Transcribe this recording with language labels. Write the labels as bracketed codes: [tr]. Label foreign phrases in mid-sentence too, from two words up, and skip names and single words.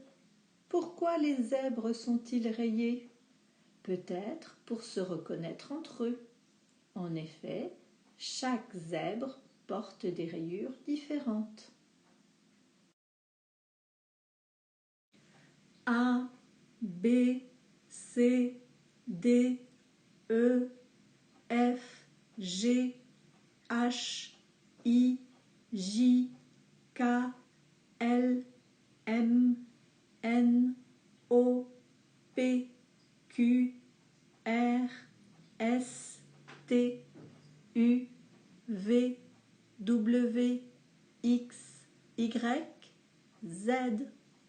[fr] Pourquoi les zèbres sont-ils rayés? Peut-être pour se reconnaître entre eux. En effet, chaque zèbre porte des rayures différentes. A, B, C, D, E, F, G, H, I, J, K, L, M, N, O, P, Q, R, S, T, U, V, W, X, Y, Z.